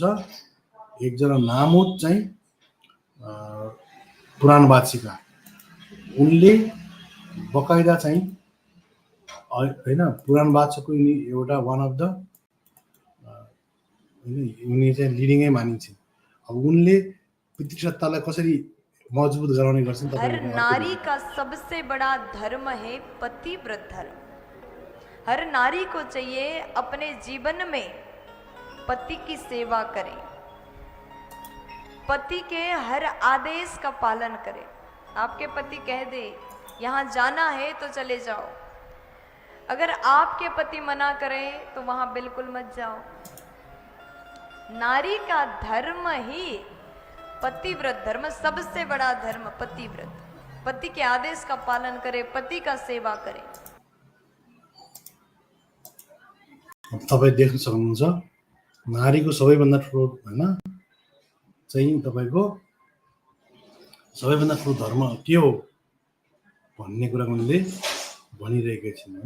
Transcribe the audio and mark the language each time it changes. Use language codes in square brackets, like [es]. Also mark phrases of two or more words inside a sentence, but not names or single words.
[ne] एकजना नामुद चाहिँ पुराणवाचिका उनले बकाइदा चाहिँ होइन पुराणवाचकको यिनी एउटा [en] one of the [ne] उनी चाहिँ लिडिङै मानिन्छन्। अब उनले पितृसत्तालाई कसरी मजबुत गराउने गर्छन्। [hi] हर नारी का सबसे बड़ा धर्म है पतिव्रत धर्म। हर नारी को चाहिए अपने जीवन में पति की सेवा करे, पति के हर आदेश का पालन करे। आपके पति कह दे यहाँ जाना है तो चले जाओ, अगर आपके पति मना करें तो वहां बिल्कुल मत जाओ। नारी का धर्म ही पतिव्रत धर्म, सबसे बड़ा धर्म पतिव्रत, पति के आदेश का पालन करे, पति का सेवा करे। [ne] तपाईँ देख्न सक्नुहुन्छ नारीको सबैभन्दा ठुलो होइन चाहिँ तपाईँको सबैभन्दा ठुलो धर्म के हो भन्ने कुरा उनले भनिरहेका छिन् होइन।